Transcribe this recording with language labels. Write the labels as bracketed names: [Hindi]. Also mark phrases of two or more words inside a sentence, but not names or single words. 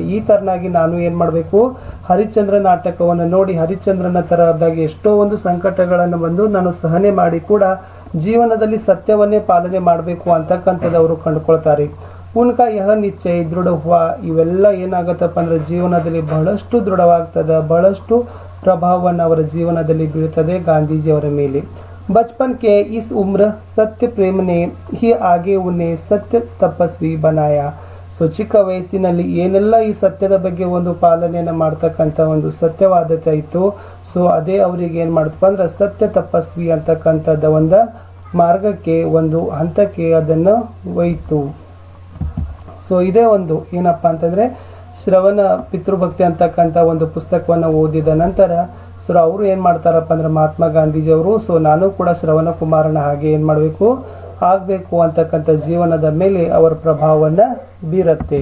[Kannada] ಈ ತರನಾಗಿ ನಾನು ಏನು ಮಾಡಬೇಕು, ಹರಿಶ್ಚಂದ್ರ ನಾಟಕವನ್ನು ನೋಡಿ ಹರಿಶ್ಚಂದ್ರನ ತರಹದಾಗಿ ಎಷ್ಟೋ ಒಂದು ಸಂಕಟಗಳನ್ನು ಬಂದು ನಾನು ಸಹನೆ ಮಾಡಿ ಕೂಡ ಜೀವನದಲ್ಲಿ ಸತ್ಯವನ್ನೇ ಪಾಲನೆ ಮಾಡಬೇಕು ಅಂತಕ್ಕಂಥದ್ದು ಅವರು ಕಂಡುಕೊಳ್ತಾರೆ. [Hindi] उनका यह निश्चय दृढ़ हुआ. [Kannada] ಇವೆಲ್ಲ ಏನಾಗುತ್ತಪ್ಪ ಅಂದರೆ ಜೀವನದಲ್ಲಿ ಬಹಳಷ್ಟು ದೃಢವಾಗ್ತದೆ, ಬಹಳಷ್ಟು ಪ್ರಭಾವವನ್ನು ಅವರ ಜೀವನದಲ್ಲಿ ಬೀಳ್ತದೆ ಗಾಂಧೀಜಿಯವರ ಮೇಲೆ. [Hindi] बचपन के इस उम्र सत्य प्रेम ने ही आगे उन्हें सत्य तपस्वी बनाया. [Kannada] ಸೊ ಚಿಕ್ಕ ವಯಸ್ಸಿನಲ್ಲಿ ಏನೆಲ್ಲ ಈ ಸತ್ಯದ ಬಗ್ಗೆ ಒಂದು ಪಾಲನೆಯನ್ನು ಮಾಡ್ತಕ್ಕಂಥ ಒಂದು ಸತ್ಯವಾದತೆ ಇತ್ತು, ಸೊ ಅದೇ ಅವರಿಗೆ ಏನು ಮಾಡ್ತಪ್ಪ ಅಂದ್ರೆ ಸತ್ಯ ತಪಸ್ವಿ ಅಂತಕ್ಕಂಥದ್ದ ಒಂದು ಮಾರ್ಗಕ್ಕೆ, ಒಂದು ಹಂತಕ್ಕೆ ಅದನ್ನು ಒಯ್ತು. ಸೊ ಇದೇ ಒಂದು ಏನಪ್ಪ ಅಂತಂದರೆ ಶ್ರವಣ ಪಿತೃಭಕ್ತಿ ಅಂತಕ್ಕಂಥ ಒಂದು ಪುಸ್ತಕವನ್ನು ಓದಿದ ನಂತರ ಸೊ ಅವರು ಏನು ಮಾಡ್ತಾರಪ್ಪ ಅಂದ್ರೆ ಮಹಾತ್ಮ ಗಾಂಧೀಜಿಯವರು ಸೊ ನಾನು ಕೂಡ ಶ್ರವಣ ಕುಮಾರನ ಹಾಗೆ ಏನು ಮಾಡಬೇಕು ಆಗಬೇಕು ಅಂತಕ್ಕಂಥ ಜೀವನದ ಮೇಲೆ ಅವರ ಪ್ರಭಾವವನ್ನು ಬೀರುತ್ತೆ.